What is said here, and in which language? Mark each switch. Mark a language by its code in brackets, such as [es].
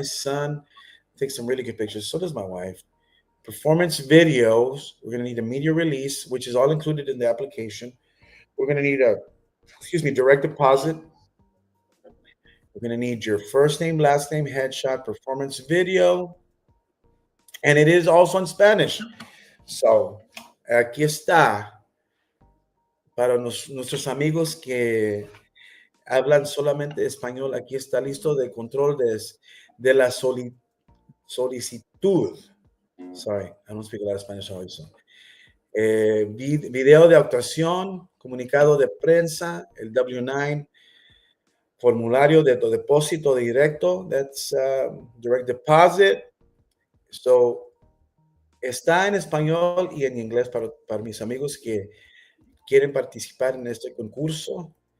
[en] My son takes some really good pictures. So does my wife. Performance videos. We're gonna need a media release, which is all included in the application. We're gonna need direct deposit. We're gonna need your first name, last name, headshot, performance video, and it is also in Spanish. [es] So, aquí está para nuestros amigos que hablan solamente español. Aquí está listo de control de la solicitud. [en] Sorry, I don't speak a lot of Spanish also. [es] Video de actuación, comunicado de prensa, el W9, formulario de depósito directo, [en] that's direct deposit. [es] So, está en español y en inglés para mis amigos que quieren participar en este concurso.